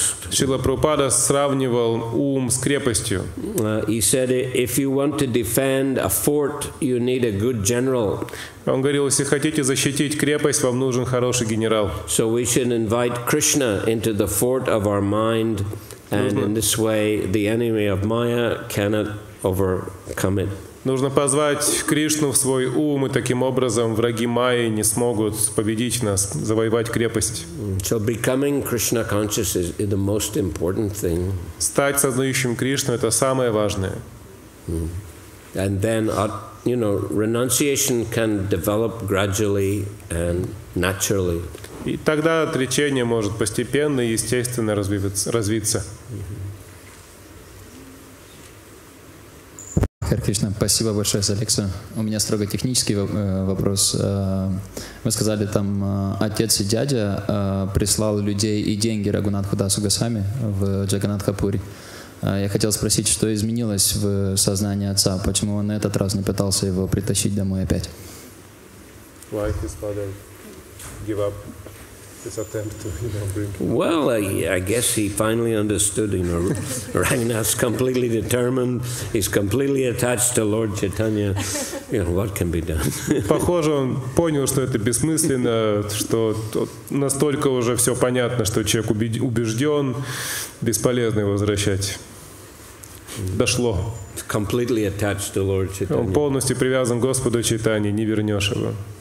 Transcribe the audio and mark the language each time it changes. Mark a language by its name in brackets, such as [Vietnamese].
[Russian] Шрила Прабхупада сравнивал ум с крепостью. [English] He said, if you want to defend a fort, you need a good general. [Russian] Он говорил, если хотите защитить крепость, вам нужен хороший генерал. [English] So we should invite Krishna into the fort of our mind, and in this way, the enemy of Maya cannot overcome it. [Russian] Нужно позвать Кришну в свой ум, и таким образом враги Майи не смогут победить нас, завоевать крепость. [English] So becoming Krishna conscious is the most important thing. [Russian] Стать сознающим Кришну — это самое важное. [English] And then renunciation can develop gradually and naturally. [Russian] И тогда отречение может постепенно и естественно развиться. Харе-Кришна, спасибо большое за лекцию. У меня строго технический вопрос. Вы сказали, там отец и дядя прислал людей и деньги Рагхунатху Дасу Госвами в Джаганнатхапури. Я хотел спросить, что изменилось в сознании отца, почему он на этот раз не пытался его притащить домой опять? [English] Why his father give up his attempt to, bring him? Well, I guess he finally understood. Raghunath's completely determined. He's completely attached to Lord Chaitanya. What can be done? [Russian] Похоже, он понял, что это бессмысленно, что настолько уже все понятно, что человек убежден, бесполезно его возвращать. Дошло. [English] Completely attached to Lord Chaitanya. [Russian] Он полностью привязан к Господу Чайтанье, не вернешь его.